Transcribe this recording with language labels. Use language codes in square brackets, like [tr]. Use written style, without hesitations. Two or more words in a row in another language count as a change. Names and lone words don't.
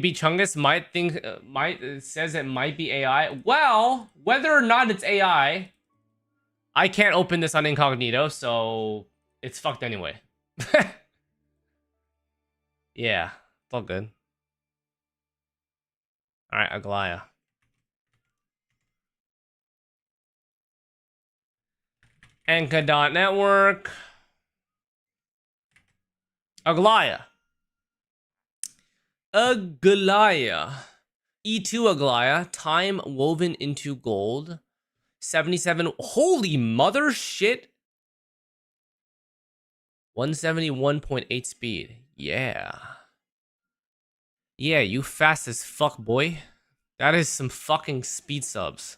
[en] B Chungus might think it says it might be AI. Well, whether or not it's AI, I can't open this on incognito, so it's fucked anyway. Yeah, it's all good. All right, Aglaya. Enka.network. Aglaya. Aglaya. E2 Aglaya. Time woven into gold. 77. Holy mother shit. 171.8 speed. Yeah. Yeah, you fast as fuck, boy. That is some fucking speed subs.